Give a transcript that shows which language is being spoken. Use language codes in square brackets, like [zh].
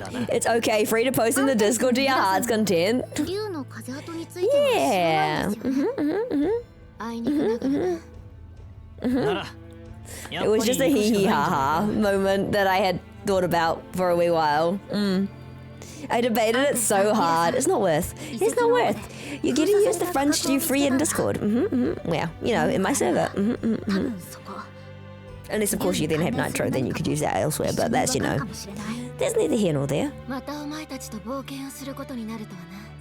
[en] It's okay, free to post in the Discord to your heart's content. [ja] 竜の風跡については知らないんですよね。あいにくながら。なら、 [en] It was just a hee hee ha ha moment that I had thought about for a wee while. I debated it so hard. It's not worth. It's not worth. You get to use the French you free in Discord. Well, you know, in my server. [ja] 多分そこ。 [en] Unless, of course, you then had Nitro, then you could use that elsewhere, but that's, you know, there's neither here nor there. [ja] またお前たちと冒険をすることになるとはな。